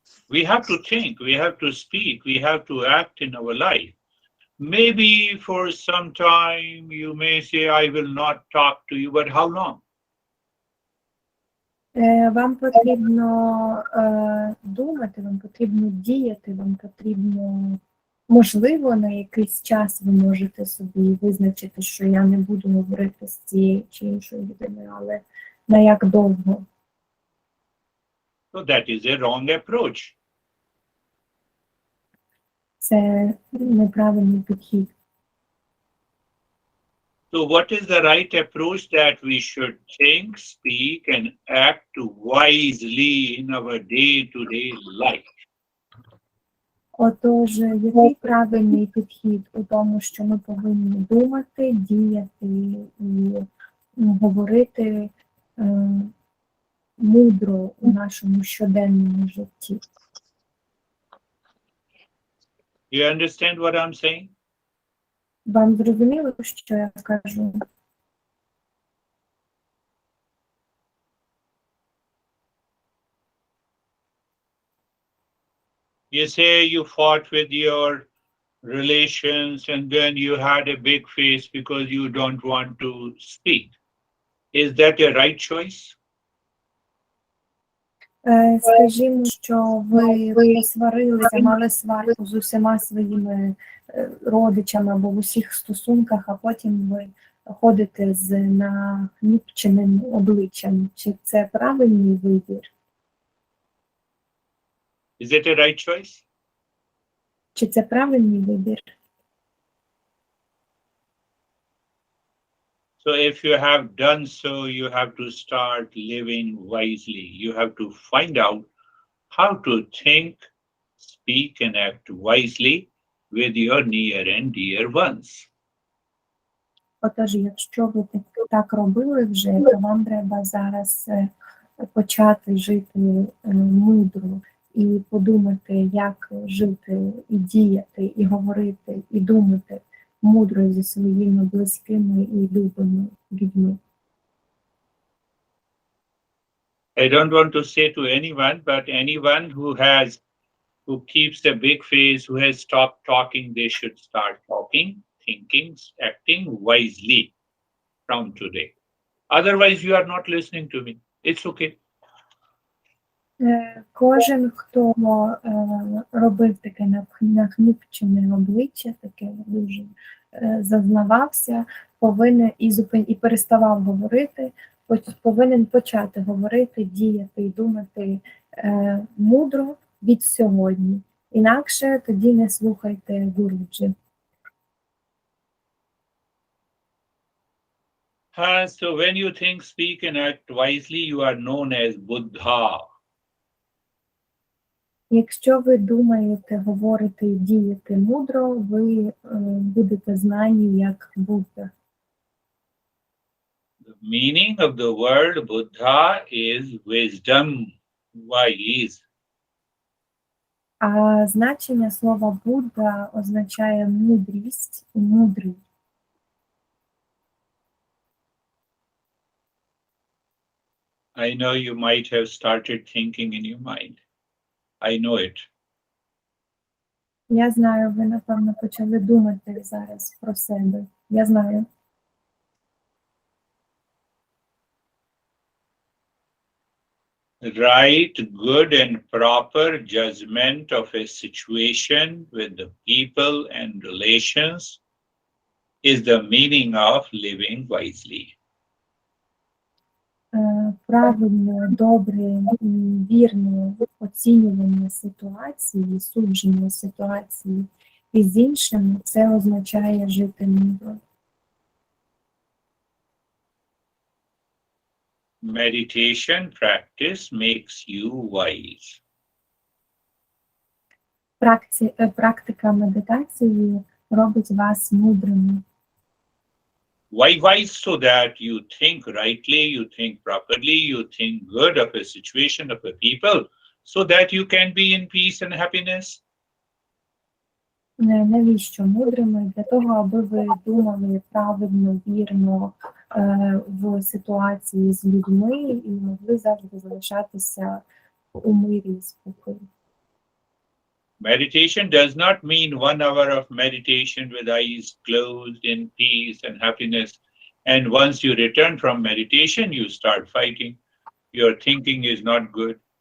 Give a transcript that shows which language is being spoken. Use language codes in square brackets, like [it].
[en] We have to think, we have to speak, we have to act in our life. Maybe for some time you may say, I will not talk to you, but how long? [uk] Вам потрібно думати, вам потрібно діяти, вам потрібно, можливо, на якийсь час ви можете собі визначити, що я не буду говорити з цією чи іншою людиною, але на як довго? [en] So that is a wrong approach. [uk] Це неправильний підхід. [en] So what is the right approach that we should think, speak, and act wisely in our day-to-day life? [uk] Отож, який правильний підхід у тому, що ми повинні думати, діяти і говорити мудро у нашому щоденному житті? [en] You understand what I'm saying? [uk] Вам зрозуміло, що я кажу? [en] You say you fought with your relations and then you had a big face because you don't want to speak. Is that a right choice? [uk] Скажімо, що ви посварилися, мали сварку з усіма своїми родичами або в усіх стосунках, а потім ви ходите з нахміпченим обличчям. Чи це правильний вибір? [en] Is it a right choice? [uk] Чи це правильний вибір? [en] So if you have done so, you have to start living wisely. You have to find out how to think, speak, and act wisely with your near and dear ones. [uk] Отож, якщо ви так робили вже, то вам треба зараз почати жити мудро і подумати, як жити, і діяти, і говорити, і думати мудро зі своїми близькими і любими людьми. [en] I don't want to say to anyone, but anyone who keeps a big face, who has stopped talking, they should start talking, thinking, acting wisely from today. Otherwise, you are not listening to me. It's okay. [uk] Кожен, хто робив таке нахміпчене обличчя, таке дуже зазнавався, повинен і переставав говорити, повинен почати говорити, діяти і думати мудро від сьогодні. Інакше тоді не слухайте Гуруджі. [en] So when you think, speak, and act wisely, you are known as Buddha. [uk] Якщо ви думаєте, говорите і дієте мудро, ви будете знані як Будда. [en] The meaning of the word Buddha is wisdom, wise. [uk] А значення слова Будда означає мудрість, мудрий. [en] I know you might have started thinking in your mind. I know it. [uk] Я знаю, ви, напевно, почали думати зараз про себе. Я знаю. [en] Right, good and proper judgment of a situation with the people and relations is the meaning of living wisely. [uk] Правильне, добре і вірне оцінювання ситуації, судження ситуації із іншими – це означає жити мудро. [en] Meditation practice makes you wise. [uk] Практика медитації робить вас мудрими. [en] Why wise? So that you think rightly, you think properly, you think good of a situation, of a people, so that you can be in peace and happiness. [uk] Навіщо мудрими? Для того, аби ви думали правильно, вірно в ситуації з людьми і могли завжди залишатися у мирі і спокою. [en] Meditation does not mean 1 hour of meditation with eyes closed in peace and happiness. And once you return from meditation, you start fighting. Your thinking is not good.